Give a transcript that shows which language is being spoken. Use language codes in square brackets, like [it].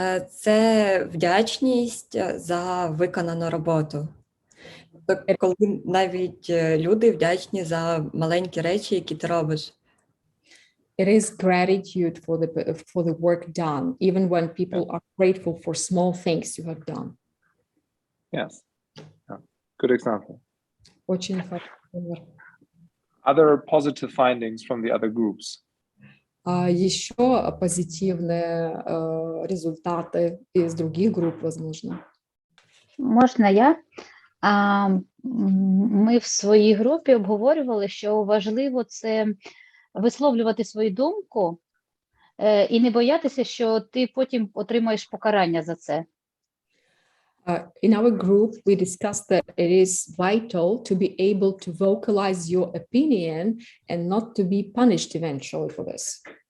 [uk] Це вдячність за виконану роботу. Тобто, коли навіть люди вдячні за маленькі речі, які ти робиш. [en] It is gratitude for the work done, even when people are grateful for small things you have done. Yes. Yeah. Good example. [ru] Очень хороший пример. [en] Other positive findings from the other groups. [ru] Еще позитивные результаты из других групп, возможно. [uk] Можна я? Ми в своїй групі обговорювали, що важливо це висловлювати свою думку і не боятися, що ти потім отримаєш покарання за це. [en] In our group, we discussed that it is vital to be able to vocalize your opinion and not to be punished eventually for this.